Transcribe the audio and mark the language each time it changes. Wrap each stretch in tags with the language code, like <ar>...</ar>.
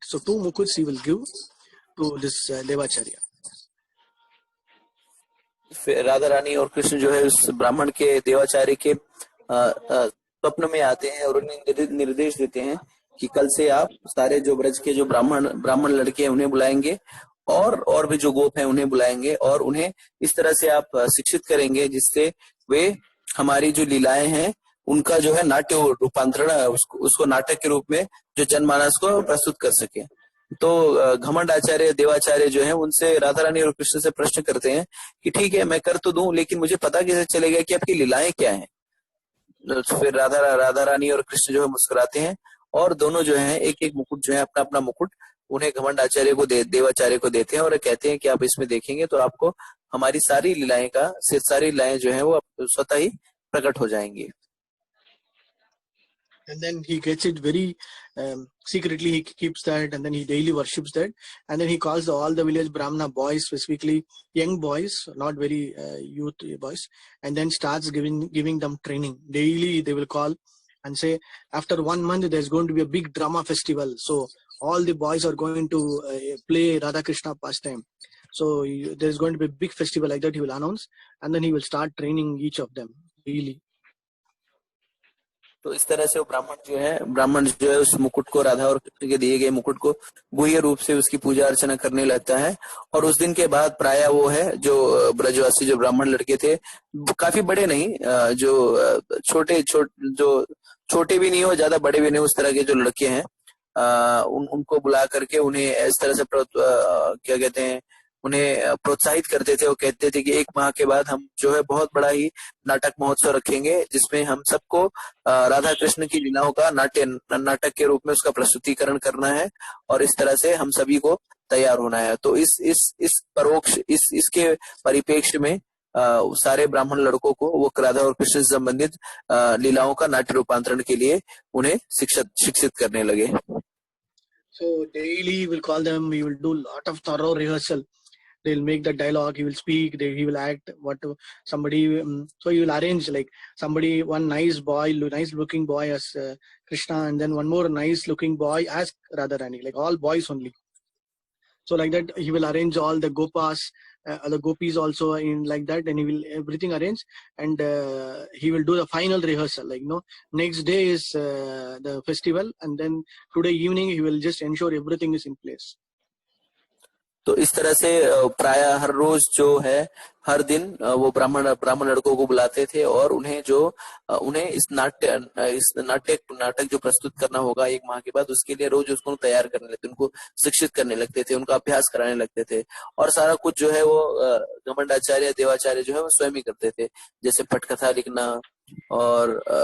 <en>So two mukuts he will give to this Devacharya.</en> <hi>फिर राधा रानी और कृष्ण जो है उस ब्राह्मण के देवाचार्य के स्वप्न में आते हैं और उन्हें निर्देश देते हैं कि कल से आप सारे जो ब्रज के जो ब्राह्मण लड़के हैं उन्हें बुलाएंगे और भी जो गोप हैं उन्हें बुलाएंगे और उन्हें इस तरह से आप शिक्षित करेंगे जिससे वे हमारी जो लीलाएं हैं उनका जो है नाट्य रूपांतरण उसको नाटक के रूप में जो जनमानस को प्रस्तुत कर सके। तो घमंड आचार्य देवाचार्य जो है उनसे राधा रानी और कृष्ण से प्रश्न करते हैं कि ठीक है मैं कर तो दूं लेकिन मुझे पता कैसे चलेगा कि आपकी लीलाएं क्या हैं। फिर राधा रानी और कृष्ण जो है मुस्कुराते हैं और दोनों जो है एक एक मुकुट जो है अपना अपना मुकुट उन्हें घमंड आचार्य को देवाचार्य को देते हैं और कहते हैं कि आप इसमें देखेंगे तो आपको हमारी सारी लीलाएं जो है वो स्वतः ही प्रकट हो जाएंगी।</hi> <en>And then he gets it very secretly. He keeps that, and then he daily worships that. And then he calls all the village Brahmana boys, specifically young boys, not very youth boys, and then starts giving them training. Daily they will call and say, after 1 month there's going to be a big drama festival. So all the boys are going to play Radha Krishna pastime. So there's going to be a big festival like that. He will announce, and then he will start training each of them daily.</en> <hi>तो इस तरह से वो ब्राह्मण जो है उस मुकुट को राधा और कृष्ण के दिए गए मुकुट को गुह्य रूप से उसकी पूजा अर्चना करने लगता है और उस दिन के बाद प्राय वो है जो ब्रजवासी जो ब्राह्मण लड़के थे काफी बड़े नहीं जो छोटे भी नहीं हो ज्यादा बड़े भी नहीं उस तरह के जो लड़के हैं उनको बुला करके उन्हें इस तरह से क्या कहते हैं उन्हें प्रोत्साहित करते थे। वो कहते थे कि 1 माह के बाद हम जो है बहुत बड़ा ही नाटक महोत्सव रखेंगे जिसमें हम सबको राधा कृष्ण की लीलाओं का नाटक के रूप में उसका प्रस्तुतिकरण करना है और इस तरह से हम सभी को तैयार होना है। तो इसके परिप्रेक्ष्य में सारे ब्राह्मण लड़कों को वो राधा और कृष्ण से संबंधित लीलाओं का नाट्य रूपांतरण के लिए उन्हें शिक्षित करने लगे।</hi> <en>So daily we'll call them. We will do lot of thorough rehearsal. They'll make the dialogue, he will speak, he will act, somebody, so he will arrange like somebody, one nice looking boy as Krishna, and then one more nice looking boy as Radharani, like all boys only. So like that, he will arrange all the gopas, the gopis also in like that, and he will everything arrange, and he will do the final rehearsal. Like next day is the festival, and then today evening he will just ensure everything is in place.</en> <hi>तो इस तरह से प्राय हर रोज जो है हर दिन वो ब्राह्मण लड़कों को बुलाते थे और उन्हें इस नाटक जो प्रस्तुत करना होगा 1 माह के बाद उसके लिए रोज उसको तैयार करने लगते, उनको शिक्षित करने लगते थे, उनका अभ्यास कराने लगते थे और सारा कुछ जो है वो घमंडाचार्य देवाचार्य जो है वो स्वयं ही करते थे, जैसे पटकथा लिखना और</hi>